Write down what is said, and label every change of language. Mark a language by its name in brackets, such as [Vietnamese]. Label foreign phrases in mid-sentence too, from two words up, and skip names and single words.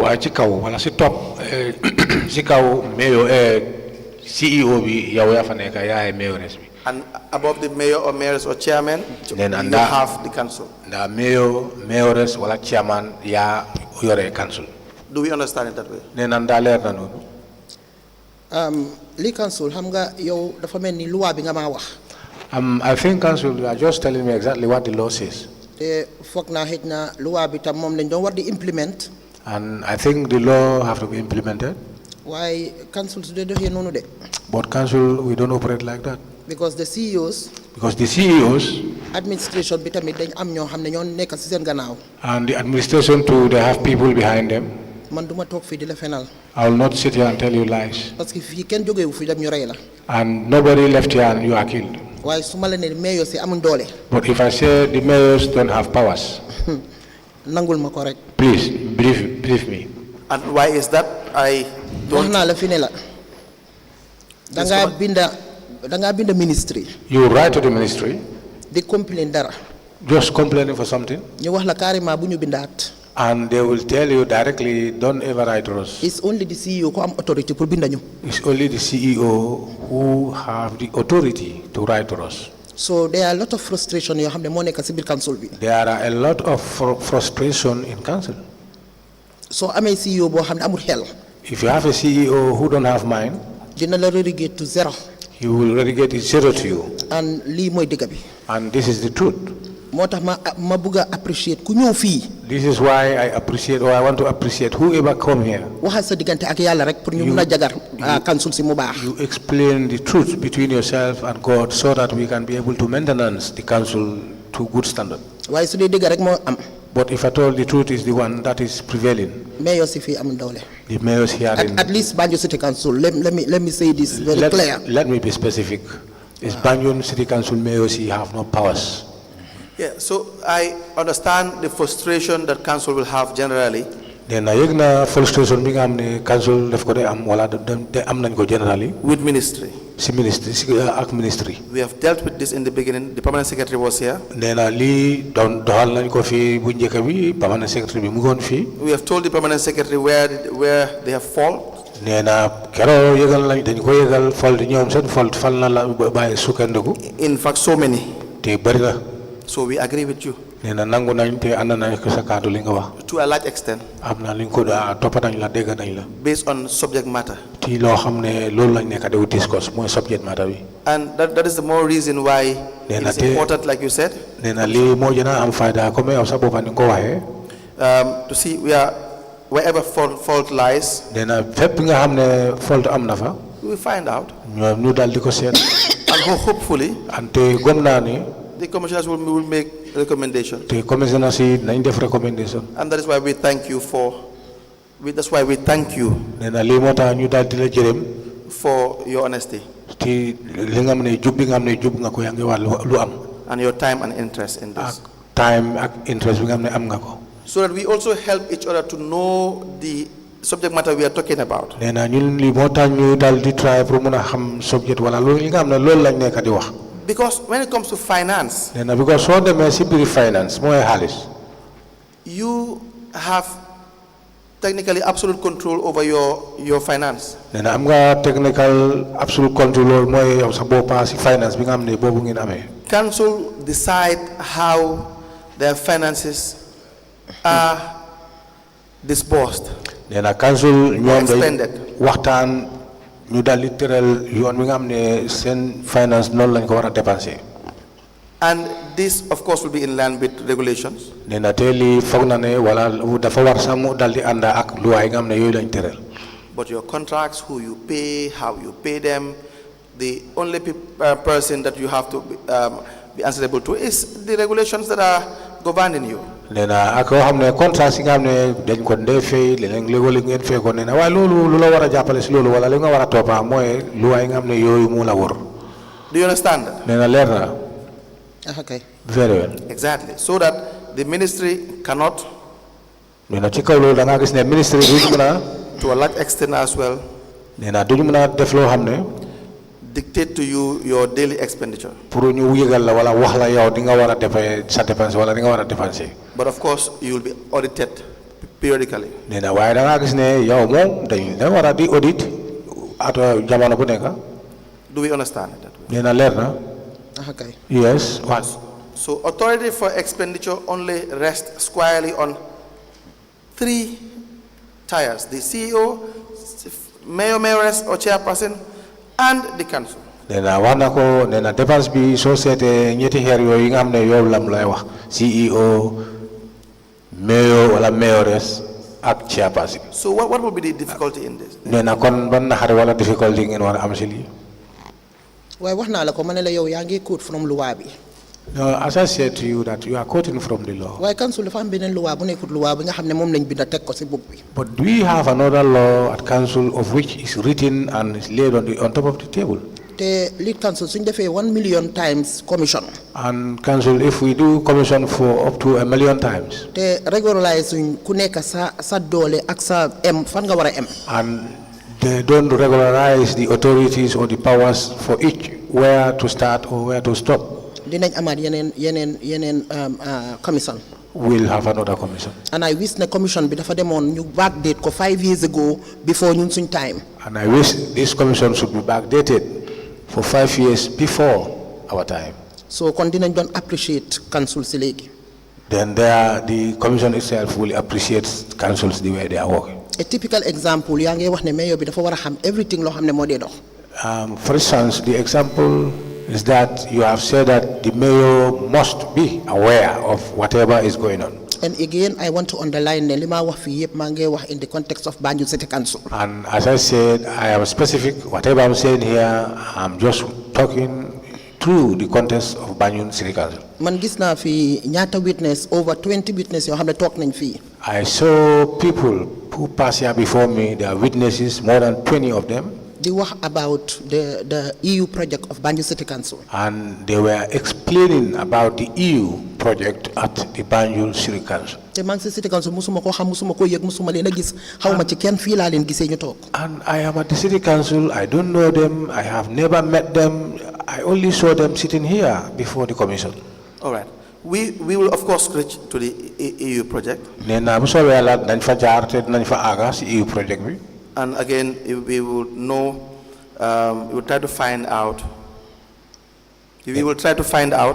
[English] And above the mayor or mayoress or chairman, you have the council. The mayor, mayoress, or chairman, council. Do we understand it that way? [Wolof] Li council, hamga yow dafa melni loi bi nga ma wax. [English] I think council, you are just telling me exactly what the law says. [Wolof] Te fokk na hejna loi bi tam mom lañ doon war di implement. [English] And I think the law have to be implemented. Why council [Wolof] su de doxé nonu de? [English] But council, we don't operate like that. Because the CEOs. Because the CEOs. [Wolof] Administration bi tamit dañ am ñoo xamne ñoo nekk ci seen gannaaw. [English] And the administration too, they have people behind them. [Wolof] Man duma tok fi di la fenal. [English] I will not sit here and tell you lies. [French] Parce que [Wolof] fi ken joge wu fi dem ñu ray la. [English] And nobody left here and you are killed. [Wolof] Why suma la ne mayor ci amuñ doole. [English] But if I say the mayors don't have powers. [Wolof] Nangul ma ko rek. [English] Please brief me. And why is that? I don't. [Wolof] Wax na la fi ne la. Da nga binda ministry. [English] You write to the ministry. They complain dara. Just complaining for something. [Wolof] Ñu wax la carrément bu ñu bindaat. [English] And they will tell you directly, don't ever write to us. It's only the CEO who have authority pour binda ñu. It's only the CEO who have the authority to write to us. So there are a lot of frustration [Wolof] yoo xam ne moo nekk ci biir council bi. [English] There are a lot of frustration in council. [Wolof] So amee CEO boo xam ne amul xel. [English] If you have a CEO who don't have mind, [Wolof] dina la [English] relegate to 0. He will relegate it 0 to you. [Wolof] And lii mooy dëgg bi. [English] And this is the truth. [Wolof] moo tax ma bëgg a appreciate ku ñëw fii. [English] This is why I appreciate, or I want to appreciate whoever come here. [Wolof] waxal sa diggante ak yàlla rek pour ñu mun a jagar council si mu baax. [English] You explain the truth between yourself and God so that we can be able to maintenance the council to good standard. [Wolof] waaye su dee dëgg rek moo am. [English] But if at all the truth is the one that is prevailing. [Wolof] Mayor si fii amul doole. [English] The mayors here at least Banjul City Council. Let me say this very clear. Let me be specific. Is Banjul City Council mayors here have no powers. Yeah, so I understand the frustration that council will have generally. Then I [Wolof] yegna frustration bi nga amne council def ko de am wala de am nañ ko generally. [English] With ministry. Ministry. We have dealt with this in the beginning. The permanent secretary was here. [Wolof] Nena li don dohal nañ ko fi bu njëkk bi permanent secretary bi mu ngon fi. [English] We have told the permanent secretary where they have fault. [Wolof] Nena kero yegal lañ dañ ko yegal fault ñoom seen fault fal na la bay sukandiku. [English] In fact, so many. [Wolof] Te bari na. [English] So we agree with you. [Wolof] Nena nangu nañ te ànd nañ ko sa kàddu li nga wax. [English] To a large extent. [Wolof] Am na liñ ko toppa nañ la dégg nañ la. [English] Based on subject matter. [Wolof] Ci loo xam ne loolu lañ nekk di discuss mooy [English] subject matter [Wolof] bi. [English] And that is the more reason why it is important, like you said. [Wolof] Nena lii moo gën a am fayda comme yow sa boppa ni ko waxee. [English] To see wherever fault lies. [Wolof] Nena fépp nga xam ne fault am na fa. [English] We will find out. [Wolof] ñoom ñu dal di ko seet. [English] And hopefully. [Wolof] ante gom naa ni. [English] The commissioners will make recommendations. The commissioners [Wolof] nañ def recommendation. [English] And that is why we thank you that's why we thank you. [Wolof] Nena lii moo tax ñu dal di la jërëm. [English] For your honesty. [Wolof] Ti li nga xam ne jub bi nga xam ne jub nga ko yaa ngi wax lu am. [English] And your time and interest in this. [Wolof] Time ak interest bi nga xam ne am nga ko. [English] So that we also help each other to know the subject matter we are talking about. [Wolof] Nena ñun li moo tax ñu dal di try pour mën a xam subject wala loolu li nga xam ne loolu lañ nekk di wax. [English] Because when it comes to finance. [Wolof] Nena because soo demee si biir finance mooy xaalis. [English] You have technically absolute control over your finance. [Wolof] Nena am nga [English] technical absolute control [Wolof] loolu mooy yow sa boppa si finance bi nga xam ne boobu ngeen amee. [English] Council decide how their finances are disbursed. [Wolof] Nena council ñoom day waxtaan ñu dal di tëral yoon wi nga xam ne seen finance noonu lañ ko war a dépenser. [English] And this of course will be in line with regulations. [Wolof] Nena te lii foog na ne wala dafa war sax mu dal di ànd ak luwaay nga xam ne yooyu lañ tëral. [English] But your contracts, who you pay, how you pay them, the only person that you have to be answerable to is the regulations that are governing you. [Wolof] Nena ak yoo xam ne contrat si nga xam ne dañ ko ndee fay léeg-léeg ngeen fay ko nena waaye loolu lu la war a jàppale si loolu wala li nga war a toppa mooy luwaay nga xam ne yooyu mu la wër. [English] Do you understand? [Wolof] Nena leer na. [English] Okay. Very well. Exactly. So that the ministry cannot. [Wolof] Nena ci kaw loolu da ngaa gis ne ministry duñ mën a. [English] To a large extent as well. [Wolof] Nena duñ mën a def loo xam ne. [English] Dictate to you your daily expenditure. [Wolof] Pour ñu yëgal la wala wax la yow di nga war a defee sa dépense wala di nga war a dépenser. [English] But of course you will be audited periodically. [Wolof] Nena waaye da ngaa gis ne yow moom da war a di audit at jamono bu nekk. [English] Do we understand that? [Wolof] Nena leer na. [English] Okay. Yes. So authority for expenditure only rests squarely on 3 tiers: the CEO, Mayoress or chairperson, and the council. [Wolof] Nena wax na ko nena dépense bi soo seetee ñetti xeer yooyu nga xam ne yow lam lay wax CEO, Mayor wala Mayoress ak chairperson. [English] So what will be the difficulty in this? [Wolof] Nena kon ban naxari wala difficulty ngeen war a am si lii. waaye wax naa la ko ma ne la yow yaa ngi [English] quote from [Wolof] loi bi. [English] No, as I said to you that you are quoting from the law. [Wolof] waaye council dafa am beneen loi bu nekkut loi bi nga xam ne moom lañ binda teg ko si bopp bi. [English] But we have another law at council of which is written and is laid on top of the table. [Wolof] te [English] lead council [Wolof] suñ defee [English] 1 million times commission. And council, if we do commission for up to 1 million times. [Wolof] te regularize suñ ku nekk sa doole ak sa fan nga war a [English] And they don't regularize the authorities or the powers for each where to start or where to stop. [Wolof] dinañ amaat yeneen commission. [English] We'll have another commission. And I wish the commission [Wolof] bi dafa demoon ñu [English] backdate ko 5 years ago before [Wolof] ñun suñ [English] time. And I wish this commission should be backdated for 5 years before our time. [Wolof] So kon dinañ doon appreciate council si léegi. [English] Then the commission itself will appreciate councils the way they are working. A typical example [Wolof] yaa ngi wax ne mayor bi dafa war a xam everything loo xam ne moo dee dox. [English] For instance, the example is that you have said that the mayor must be aware of whatever is going on. And again, I want to underline [Wolof] ne li ma wax fii yëpp maa ngi [English] wax in the context of Banjul City Council. And as I said, I am specific. Whatever I'm saying here, I'm just talking through the context of Banjul City Council. [Wolof] Man gis naa fi ñaata witness, [English] over 20 witness [Wolof] yoo xam ne toog nañ fii. [English] I saw people who passed here before me. There are witnesses, more than 20 of them. [Wolof] Di wax [English] about the EU project of Banjul City Council. And they were explaining about the EU project at the Banjul City Council. [Wolof] te maa ngi si City Council musuma koo xam musuma koo yëg musuma leen a gis xawma ci kenn fii laa leen gisee ñu toog. [English] And I am at the City Council. I don't know them. I have never met them. I only saw them sitting here before the commission. All right. We will of course reach to the EU project. [Wolof] Nena bu soobee Yàlla dañ fa jaar te dinañ fa àgga si EU project bi. [English] And again, we will know, we will try to find out We will try to find out